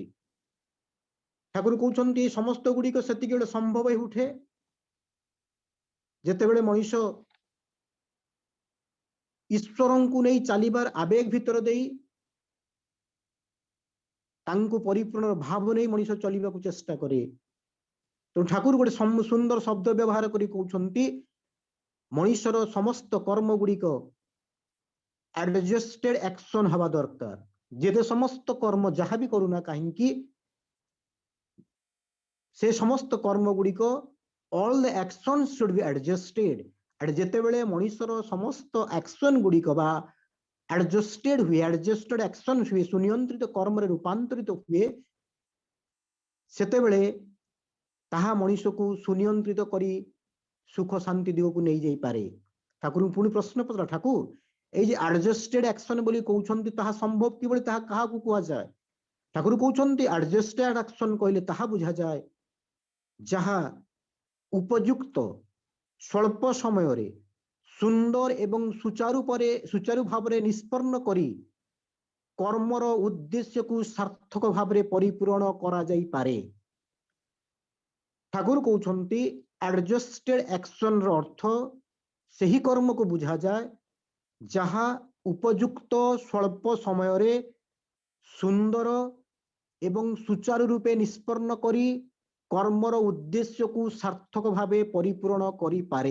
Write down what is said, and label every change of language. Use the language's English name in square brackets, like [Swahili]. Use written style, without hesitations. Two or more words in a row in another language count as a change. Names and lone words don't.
[Odia] ଠାକୁର କହୁଛନ୍ତି এই ସମସ୍ତ ଗୁଡ଼ିକ ସେତିକି ବେଳେ ସମ୍ଭବ ହେଇ ଉଠେ ଯେତେବେଳେ ମଣିଷ ଈଶ୍ୱରଙ୍କୁ ନେଇ ଚାଲିବାର ଆବେଗ ଭିତର ଦେଇ ତାଙ୍କୁ ପରିପୂର୍ଣ୍ଣ ଭାବ ନେଇ ମଣିଷ ଚଳିବାକୁ ଚେଷ୍ଟା କରେ। ତେଣୁ ଠାକୁର ଗୋଟେ ସୁନ୍ଦର ଶବ୍ଦ ବ୍ୟବହାର କରି କହୁଛନ୍ତି ମଣିଷର ସମସ୍ତ କର୍ମ ଗୁଡ଼ିକ [English] adjusted action [Odia] ହବା ଦରକାର। ଯେତେ ସମସ୍ତ କର୍ମ ଯାହା ବି କରୁନା କାହିଁକି ସେ ସମସ୍ତ କର୍ମ ଗୁଡ଼ିକ [English] all the actions should be adjusted। [Odia] ଯେତେବେଳେ ମଣିଷର ସମସ୍ତ action ଗୁଡ଼ିକ ବା adjusted ହୁଏ, [English] adjusted action [Odia] ହୁଏ, ସୁନିୟନ୍ତ୍ରିତ କର୍ମରେ ରୂପାନ୍ତରିତ ହୁଏ, ସେତେବେଳେ ତାହା ମଣିଷକୁ ସୁନିୟନ୍ତ୍ରିତ କରି ସୁଖ ଶାନ୍ତି ଦିଗକୁ ନେଇଯାଇପାରେ। ଠାକୁରଙ୍କୁ ପୁଣି ପ୍ରଶ୍ନ ପଚରା, ଠାକୁର [Bangla] এই যে [English] adjusted action [Odia] ବୋଲି କହୁଛନ୍ତି ତାହା ସମ୍ଭବ କିଭଳି, ତାହା କାହାକୁ କୁହାଯାଏ? ଠାକୁର କହୁଛନ୍ତି [English] adjusted action [Odia] କହିଲେ ତାହା ବୁଝାଯାଏ ଯାହା ଉପଯୁକ୍ତ ସ୍ୱଳ୍ପ ସମୟରେ ସୁନ୍ଦର ଏବଂ ସୁଚାରୁ ଭାବରେ ନିଷ୍ପନ୍ନ କରି କର୍ମର ଉଦ୍ଦେଶ୍ୟକୁ ସାର୍ଥକ ଭାବରେ ପରିପୂରଣ କରାଯାଇପାରେ। ଠାକୁର କହୁଛନ୍ତି [English] adjusted action [Odia] ର ଅର୍ଥ ସେହି କର୍ମକୁ ବୁଝାଯାଏ ଯାହା ଉପଯୁକ୍ତ ସ୍ୱଳ୍ପ ସମୟରେ ସୁନ୍ଦର ଏବଂ ସୁଚାରୁ ରୂପେ ନିଷ୍ପନ୍ନ କରି କର୍ମର ଉଦ୍ଦେଶ୍ୟକୁ ସାର୍ଥକ ଭାବେ ପରିପୂରଣ କରିପାରେ।